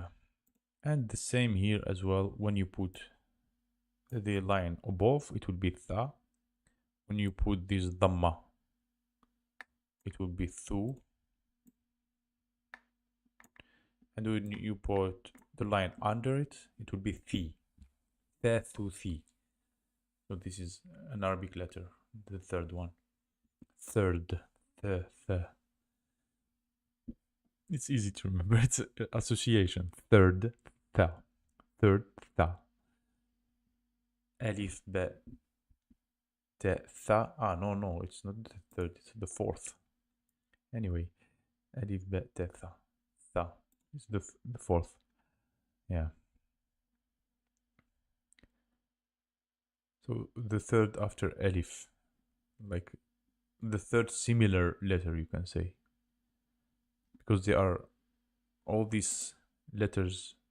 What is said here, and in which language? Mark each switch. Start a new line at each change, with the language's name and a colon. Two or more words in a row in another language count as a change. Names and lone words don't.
English: And the same here as well. When you put the line above, it will be tha. When you put this dhamma, it will be thu. And when you put the line under it, it will be thi. Tha, thu, thi. So this is an Arabic letter, the third one. Third, the. It's easy to remember. It's association. Third, tha. Third, tha. Alif, ba, ta, tha. Ah, no, it's not the third, it's the fourth. Anyway, alif, ba, ta, tha. Tha is the fourth. Yeah. So the third after alif, like the third similar letter, you can say, because they are all these letters.